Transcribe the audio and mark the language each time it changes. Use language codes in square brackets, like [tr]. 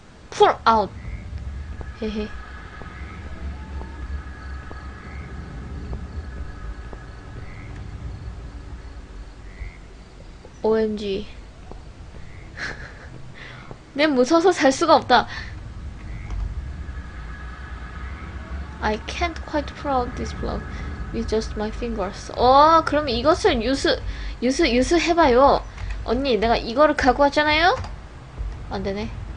[en] Pull out. 헤헤. OMG. [ko] 내 무서워서 살 수가 없다. [en] I can't quite pull out this block with just my fingers. [ko] 그러면 이것을 유수 해봐요. 언니, 내가 이거를 갖고 왔잖아요? 안 되네.